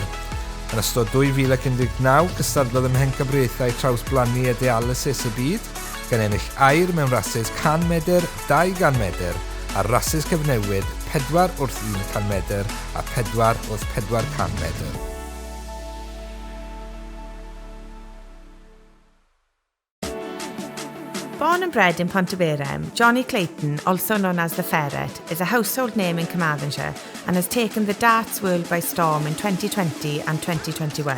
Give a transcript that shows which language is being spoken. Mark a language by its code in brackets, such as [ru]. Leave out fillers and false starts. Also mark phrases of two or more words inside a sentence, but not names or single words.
[cy] Yn ystod 2019, cystadlodd ym mhencampwriaethau trawsblannu a dialysis y byd, gan ennill air mewn rhasys 100 medr, 200 medr, a rhasys cyfnewid 4 wrth 100 medr a 4 wrth 400 medr. [en] Born and bred in Pontyberem, Johnny Clayton, also known as the Ferret, is a household name in Carmarthenshire and has taken the darts world by storm in 2020 and 2021.